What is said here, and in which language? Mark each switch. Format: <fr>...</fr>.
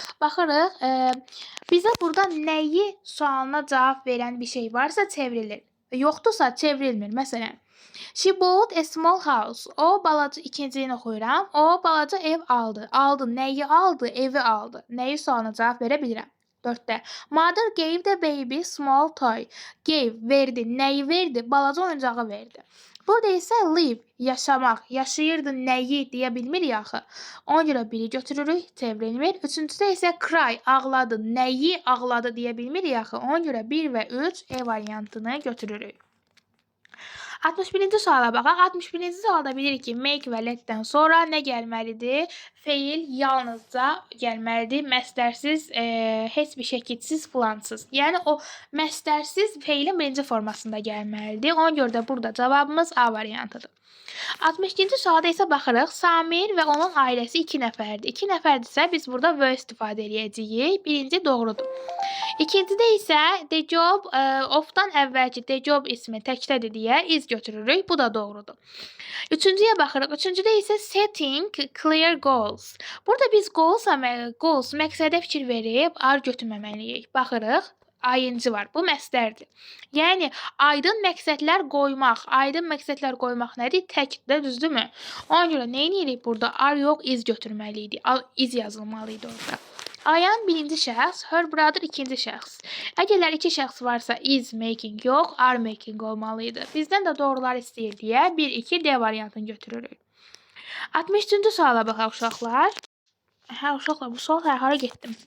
<az>Baxırıq, bizə burada nəyi sualına cavab verən bir şey varsa çevrilir. Yoxdursa çevrilmir. Məsələn,</az> <en>she bought a small house.</en> <az>O balaca, ikincini oxuyuram. O balaca ev aldı. Aldı. Nəyi aldı? Evi aldı. Nəyi sualına cavab verə bilirəm? 4-də.</az> <en>Mother gave the baby small toy.</en> <az>Gave, verdi. Nəyi verdi? Balaca oyuncağı verdi. Burada isə live, yaşamaq, yaşayırdı nəyi deyə bilmirik axı. Ona görə biri götürürük, çevrilmir. Üçüncüdə isə cry, ağladı, nəyi ağladı deyə bilmirik axı. Ona görə 1 və 3 E variantını götürürük. 61-ci suala baxaq. 61-ci sualda bilirik ki, make və let-dən sonra nə gəlməlidir? Feil yalnızca gəlməlidir. Məstərsiz, heç bir şəkilsiz, filansız. Yəni, o məstərsiz feilin birinci formasında gəlməlidir. Ona görə də burada cavabımız A variantıdır. 62-ci sualda isə baxırıq. Samir və onun ailəsi 2 nəfərdir. 2 nəfərdirsə biz burada were istifadə edəcəyik. Birinci doğrudur. İkincidə isə the job of-dan əvvəlki the job ismi təkdədir deyə is götürürük. Bu da doğrudur. Üçüncüyə baxırıq. Üçüncüdə isə</az> <en>setting clear goals.</en> <az>Burada biz goals məqsədə fikir verib ar götürməməliyik. Baxırıq. Ayıncı var. Bu məstərdir. Yəni, aydın məqsədlər qoymaq nədir? Təkdir, düzdürmü? Ona görə nə edirik burada? Ar yox, iz götürməliydik. İz yazılmalıydı orada. Ayan birinci şəxs,</az> <en>her brother</en> <az>ikinci şəxs. Əgərlər iki şəxs varsa</az> <en>is making</en> <az>yox,</az> <en>are making</en> <az>olmalıydı. Bizdən də doğrular istəyir deyə 1-2 D variantını götürürük. 63-cü suala baxaq uşaqlar. Hə uşaqlar, bu sual hara getdim?</az>